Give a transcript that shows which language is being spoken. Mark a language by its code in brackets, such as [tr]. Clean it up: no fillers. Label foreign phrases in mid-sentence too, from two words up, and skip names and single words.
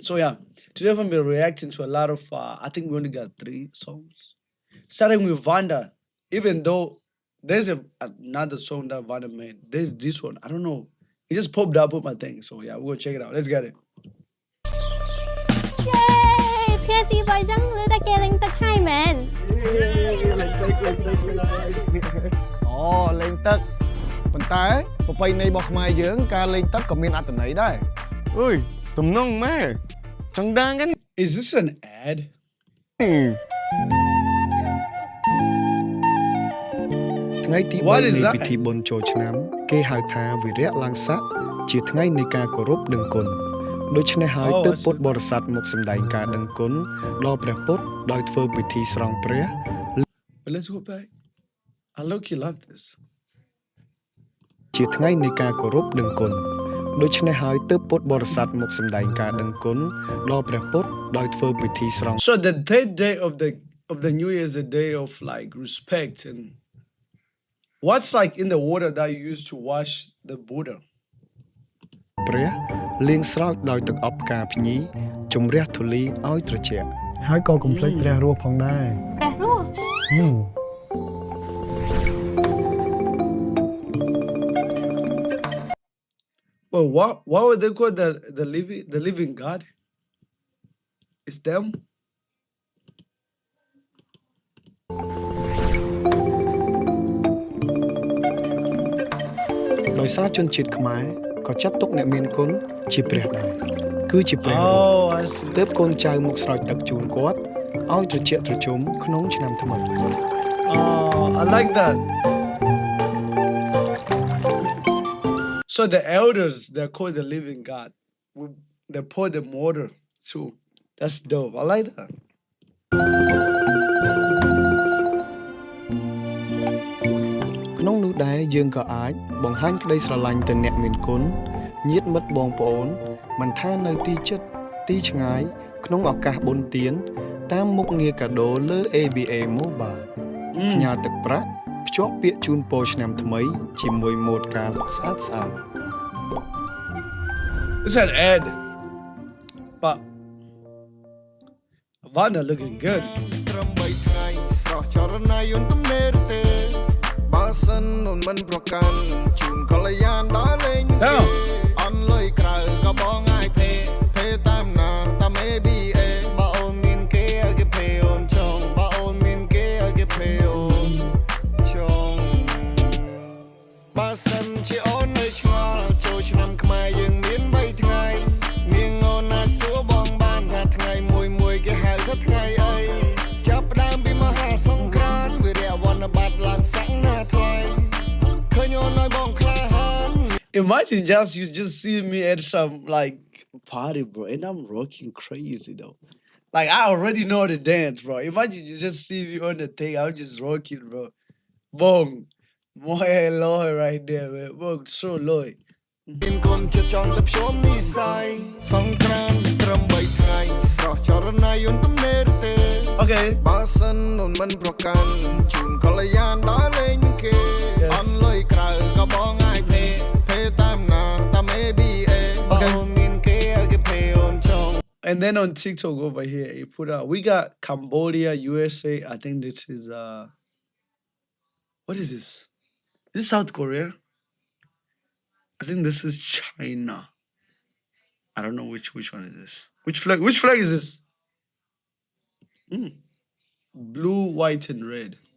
[en] So yeah, today I'm gonna be reacting to a lot of I think we only got 3 songs. Starting with Vanda, even though there's another song that Vanda made. There's this one. I don't know. It just popped up with my thing. So yeah, we'll check it out. Let's get it. Yay! [km] ផ្ញើទី3ចឹងលើតែគេលេងទឹកហើយមែន អូលេងទឹកប៉ុន្តែប្រពៃណីរបស់ខ្មែរយើងការលេងទឹកក៏មានអត្ថន័យដែរអើយទំនងម៉ែចង់ដឹងហ្នឹង [en] Is this an ad? [km] ថ្ងៃទី3នៃពិធីបុណ្យចូលឆ្នាំគេហៅថាវិរៈឡើងស័កជាថ្ងៃនៃការគោរពដឹងគុណដូច្នេះហើយទើបពុទ្ធបរិស័ទមកសម្ដែងការដឹងគុណដល់ព្រះពុទ្ធដោយធ្វើពិធីស្រង់ព្រះ [en] Let's go back. I look-y love this. [km] ជាថ្ងៃនៃការគោរពដឹងគុណដូច្នេះហើយទើបពុទ្ធបរិស័ទមកសម្ដែងការដឹងគុណដល់ព្រះពុទ្ធដោយធ្វើពិធីស្រង់ [en] So the third day of the New Year is a day of like respect and what's like in the water that you use to wash the Buddha? [km] ព្រះលាងស្រោចដោយទឹកអប់ផ្កាភ្ញីជំរះធូលីឲ្យត្រជាក់ហើយក៏កុំភ្លេចព្រះរស់ផងដែរ ព្រះរស់ [en] Well, what would they call the living God? It's them. [km] ដោយសារជនជាតិខ្មែរក៏ចាត់ទុកអ្នកមានគុណជាព្រះដែរគឺជាព្រះ [en] Oh, I see. [km] ទើបកូនចៅមកស្រោចទឹកជូនគាត់ឲ្យត្រជាក់ត្រជុំក្នុងឆ្នាំថ្មី [en] Oh, I like that. So the elders, they're called the living God. They pour them water too. That's dope. I like that. [km] ក្នុងនោះដែរយើងក៏អាចបង្ហាញក្តីស្រឡាញ់ទៅអ្នកមានគុណញាតិមិត្តបងប្អូនមិនថានៅទីជិតទីឆ្ងាយក្នុងឱកាសបុណ្យទានតាមមុខងារកាដូលើ ABA Mobile ផ្ញើទឹកប្រាក់ភ្ជាប់ពាក្យជូនពរឆ្នាំថ្មីជាមួយម៉ូដកាតស្អាតស្អាត [en] It's an ad. But Vanda looking good. [km] ត្រឹម3ថ្ងៃស្រស់ចរណៃយន្តទំនេរទេបើសិនអូនមិនប្រកាន់ជូនកល្យានដើរលេងអន់លុយ ក្រៅក៏បងអាយភេតាមណាតាម ABA បើអូនមានគេឲ្យគេភេអូនចង់បើអូនមានគេឲ្យគេភេអូនចង់បើសិនជាអូននៅឆ្ងល់ចូលឆ្នាំខ្មែរយើងមាន3ថ្ងៃនាងអូនណាសួរបងបានថាថ្ងៃមួយគេហៅថាថ្ងៃអីចាប់ផ្ដើមពីមហាសង្គ្រាមវិរៈវណ្ណប័ត្រឡើងស័កណាថ្លៃឃើញអូនឲ្យបងក្លាហាន [en] Imagine you just see me at some like party, bro, and I'm rocking crazy though. Like I already know the dance, bro. Imagine you just see me on the thing, I'm just rocking, bro. Boom. More low right there, man. Boom, so low. [km] មានគុណជាចង់ទៅភ្ជុំនិស័យសង្គ្រាមត្រឹម3ថ្ងៃស្រស់ចរណៃយន្តទំនេរទេ [en] Okay. [km] បើសិនអូនមិនប្រកាន់ជូនកល្យានដើរលេងគេអន់លុយក្រៅក៏បងអាយភេតាមណាតាម ABA បើអូនមានគេឲ្យគេភេអូនចង់ [en] And then on TikTok over here, he put out, we got Cambodia, USA. I think this is what is this? This is South Korea. I think this is China. I don't know which one is this. Which flag is this? Blue, white, and red.